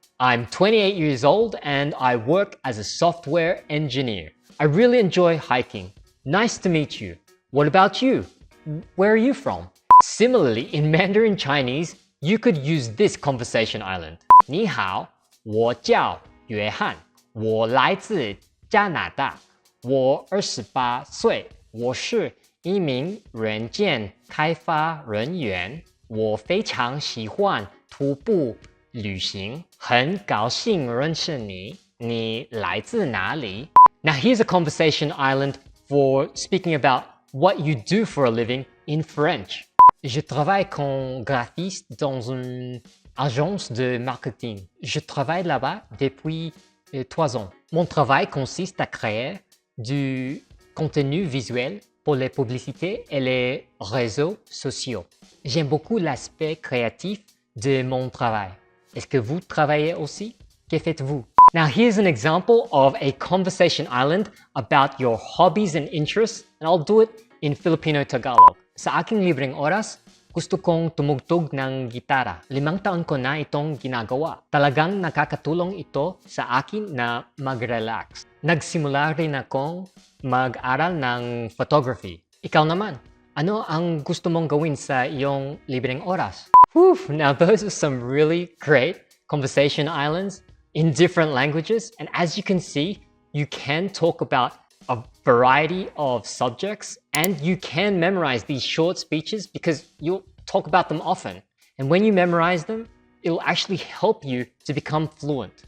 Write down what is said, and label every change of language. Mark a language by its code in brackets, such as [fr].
[en] I'm 28 years old and I work as a software engineer. I really enjoy hiking. Nice to meet you. What about you? Where are you from? Similarly, in Mandarin Chinese, you could use this conversation island. [zh] 你好，我叫约翰。我来自加拿大，我28岁，我是一名软件开发人员，我非常喜欢徒步旅行，很高兴认识你，你来自哪里？ [en] Now here's a conversation island for speaking about what you do for a living in French. [fr] Je travaille comme graphiste dans une agence de marketing. Je travaille là-bas depuis 3 ans. Mon travail consiste à créer du contenu visuel pour les publicités et les réseaux sociaux. J'aime beaucoup l'aspect créatif de mon travail. Est-ce que vous travaillez aussi? Que faites-vous? [en] Now here's an example of a conversation island about your hobbies and interests, and I'll do it in Filipino Tagalog. [tl] Sa aking libreng oras, gusto kong tumugtog ng gitara. 5 taon ko na itong ginagawa. Talagang nakakatulong ito sa akin na mag-relax. Nagsimula rin akong mag-aral ng photography. Ikaw naman, ano ang gusto mong gawin sa iyong libreng oras? [en] Whew, now those are some really great conversation islands in different languages, and as you can see, you can talk about a variety of subjects and you can memorize these short speeches because you'll talk about them often. And when you memorize them, it'll actually help you to become fluent.